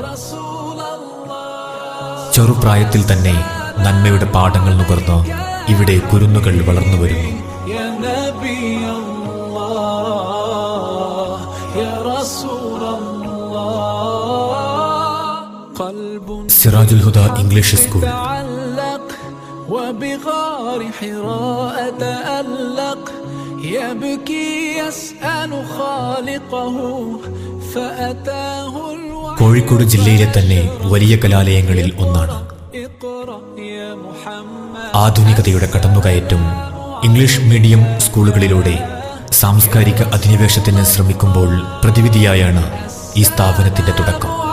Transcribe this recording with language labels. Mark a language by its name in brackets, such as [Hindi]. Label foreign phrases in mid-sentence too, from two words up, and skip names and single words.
[Malayalam] ചെറുപ്രായത്തിൽ തന്നെ നന്മയുടെ പാഠങ്ങൾ നുകർന്ന് ഇവിടെ കുരുന്നുകൾ വളർന്നു വരുന്നു. സിറാജുൽ ഹുദ ഇംഗ്ലീഷ് സ്കൂൾ. [Arabic] وبغار حراء تألق يبكي يسأل خالقه فأتاه الوحي. [Malayalam] കോഴിക്കോട് ജില്ലയിലെ തന്നെ വലിയ കലാലയങ്ങളിൽ ഒന്നാണ്. ആധുനികതയുടെ കടന്നുകയറ്റം ഇംഗ്ലീഷ് മീഡിയം സ്കൂളുകളിലൂടെ സാംസ്കാരിക അധിനിവേശത്തിന് ശ്രമിക്കുമ്പോൾ പ്രതിവിധിയായാണ് ഈ സ്ഥാപനത്തിന്റെ തുടക്കം.